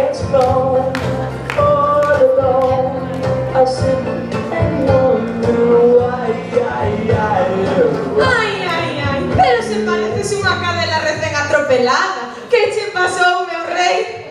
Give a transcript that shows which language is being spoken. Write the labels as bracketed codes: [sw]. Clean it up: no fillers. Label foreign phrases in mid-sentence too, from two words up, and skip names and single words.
[en] gone, all alone. I sit and wonder why. [gl] Ai, ai, ai, pero se pareces unha cadela recén atropelada. Que che pasou, meu rei?